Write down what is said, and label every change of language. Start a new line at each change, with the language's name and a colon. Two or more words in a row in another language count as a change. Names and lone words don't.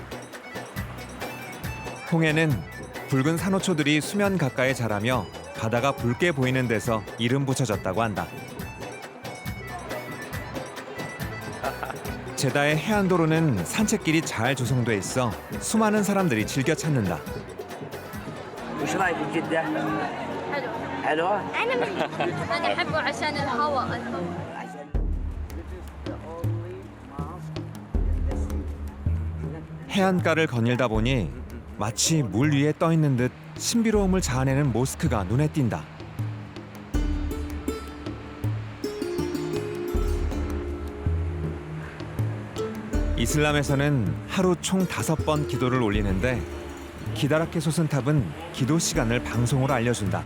Korean: 홍해는 붉은 산호초들이 수면 가까이 자라며 바다가 붉게 보이는 데서 이름 붙여졌다고 한다. 제다의 해안도로는 산책길이 잘 조성돼 있어 수많은 사람들이 즐겨 찾는다.
Arabic: وش رايك بجدة؟ حلو حلوة؟ أنا أحبه عشان الهواء
Korean: 해안가를 거닐다 보니 마치 물 위에 떠 있는 듯 신비로움을 자아내는 모스크가 눈에 띈다. 이슬람에서는 하루 총 5번 기도를 올리는데 기다랗게 솟은 탑은 기도 시간을 방송으로 알려준다.